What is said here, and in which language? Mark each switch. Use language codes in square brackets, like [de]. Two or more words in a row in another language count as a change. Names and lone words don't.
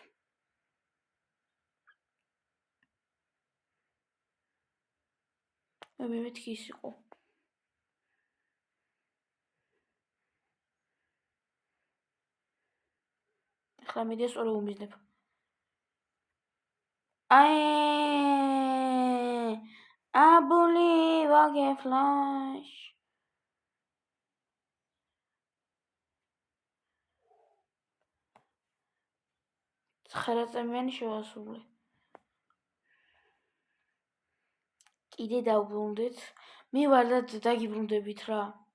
[ka] მე მეთქი ის იყო. ახლა მიდე სწორი უმიზნებ. [en] I believe I can fly. [ka] ხერაწემიანი შევასრულე. კიდე დავბრუნდეთ. მივალ და დაგიბრუნდებით რა.